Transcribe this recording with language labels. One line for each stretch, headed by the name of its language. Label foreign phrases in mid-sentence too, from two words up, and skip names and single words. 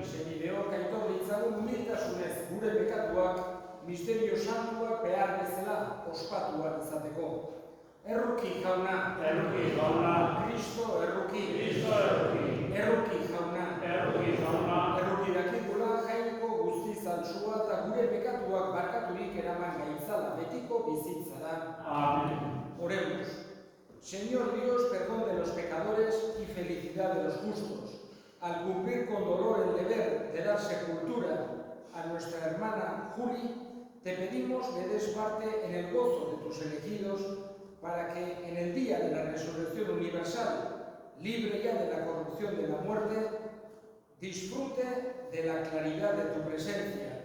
Basque: senideok aitor ditzagun humiltasunez gure pekatuak, misterio santuak behar bezala ospatuak izateko. Erruki jauna, Erruki jauna, Kristo erruki, Kristo erruki, erruki jauna, erruki jauna, erruki dakigula jainko guzti zantzua eta gure pekatuak barkaturik eraman gaitzala betiko bizitzara. Amen.
Spanish: Oremos. Señor Dios, perdón de los pecadores y felicidad de los justos. Al cumplir con dolor el deber de dar sepultura a nuestra hermana Juli, te pedimos le des parte en el gozo de tus elegidos para que en el día de la resurrección universal, libre ya de la corrupción de la muerte, disfrute de la claridad de tu presencia.